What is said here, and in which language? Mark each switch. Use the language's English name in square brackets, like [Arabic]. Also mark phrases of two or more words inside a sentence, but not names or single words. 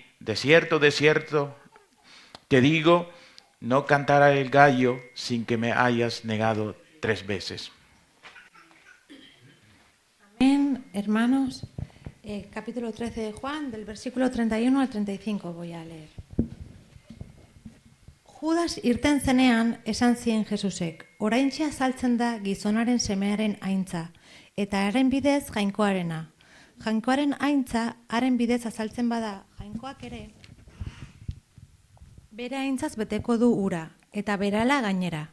[Spanish] De cierto, te digo, no cantará el gallo sin que me hayas negado 3 veces. Amén, hermanos. Capítulo 13 de Juan, del versículo 31 al 35 voy a leer. [Basque] Judas irten zenean esan zien Jesusek, oraintxe azaltzen da gizonaren semearen aintza, eta haren bidez jainkoarena. Jainkoaren aintza haren bidez azaltzen bada, jainkoak ere bere aintzaz beteko du ura, eta berala gainera.